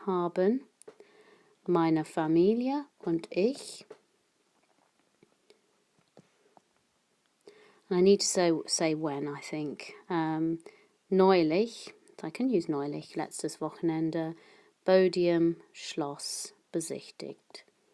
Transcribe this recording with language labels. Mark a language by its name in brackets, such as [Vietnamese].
[German] Haben meine Familie und ich. [English] And I need to say when, I think. [German] Neulich, [English] I can use [German] neulich, letztes Wochenende, Bodiam Schloss besichtigt.